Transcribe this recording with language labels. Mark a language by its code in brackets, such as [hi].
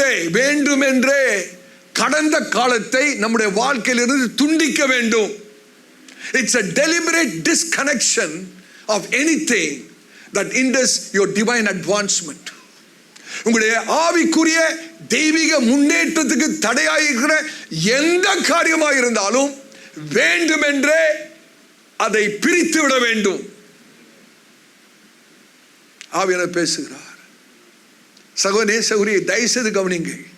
[ta] வேண்டுமென்றே கடந்த காலத்தை நம்முடைய வாழ்க்கையிலிருந்து துண்டிக்க வேண்டும். [en] It's a deliberate disconnection of anything that hinders your divine advancement. [ta] உங்களுடைய ஆவிக்குரிய தெய்வீக முன்னேற்றத்துக்கு தடையாயிருக்கிற எந்த காரியமாக இருந்தாலும் வேண்டுமென்றே அதை பிரித்து விட வேண்டும். ஆவியானவர் பேசுகிறார். சகோதரனே சகோதரியை தயவுசெய்து கவனிங்க.